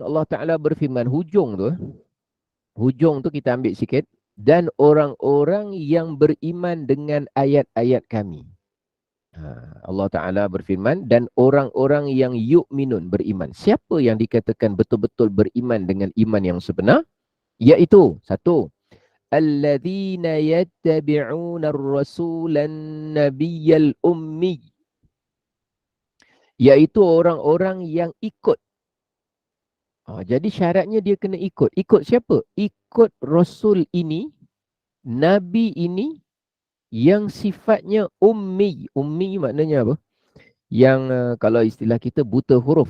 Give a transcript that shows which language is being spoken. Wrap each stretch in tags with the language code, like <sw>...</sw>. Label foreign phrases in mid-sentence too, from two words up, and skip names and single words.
<ms>Allah Taala berfirman, hujung tu kita ambil sikit, dan orang-orang yang beriman dengan ayat-ayat kami. Allah Ta'ala berfirman, dan orang-orang yang yu'minun, beriman. Siapa yang dikatakan betul-betul beriman dengan iman yang sebenar? Iaitu, satu,</ms> <ar>الذين يتبعون الرسول النبي الأمي.</ar> <ms>Iaitu orang-orang yang ikut. Jadi syaratnya dia kena ikut. Ikut siapa? Ikut Rasul ini, Nabi ini yang sifatnya ummi. Ummi maknanya apa? Yang kalau istilah kita buta huruf.</ms>